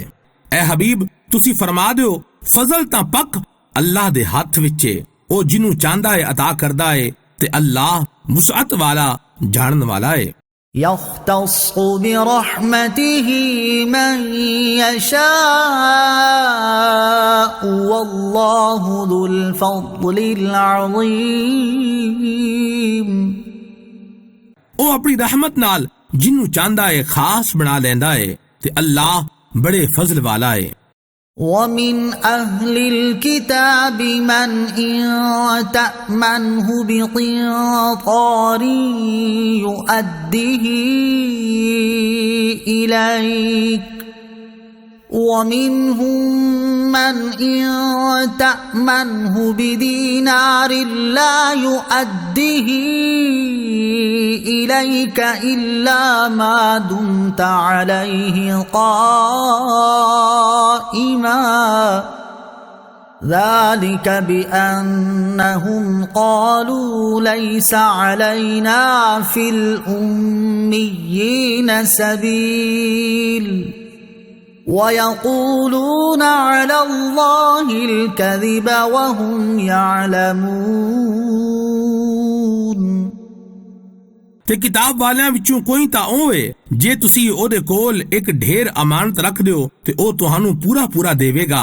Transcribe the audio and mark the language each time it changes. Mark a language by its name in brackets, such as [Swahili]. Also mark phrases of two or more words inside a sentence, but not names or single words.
[Punjabi] اے حبیب، تسی فرما دیو فضل تاں پک اللہ دے ہتھ وچ ہے، او جنہوں چاہندا ہے عطا کردا ہے، تے اللہ وسعت والا جانن والا ہے. [Arabic] يختص برحمته من يشاء والله ذو الفضل العظيم. [Punjabi] او اپنی رحمت نال جنہوں چاہندا ہے خاص بنا لیندا ہے، تے اللہ بڑے فضل والا ہے. [Arabic] ومن أهل الكتاب من إن تأمنه بقنطار يؤده إليك ومنهم من إن تأمنه بدينار لا يؤده إليك إلا ما دمت عليه قائما ذلك بأنهم قالوا ليس علينا في الأميين سبيل ويقولون على الله الكذب وهم يعلمون. [Punjabi] تے کتاب والیاں وچوں کوئی تاں ہووے جے تسی اوہدے کول اک ڈھیر امانت رکھ دیو تے او تہانوں پورا پورا دیوے گا.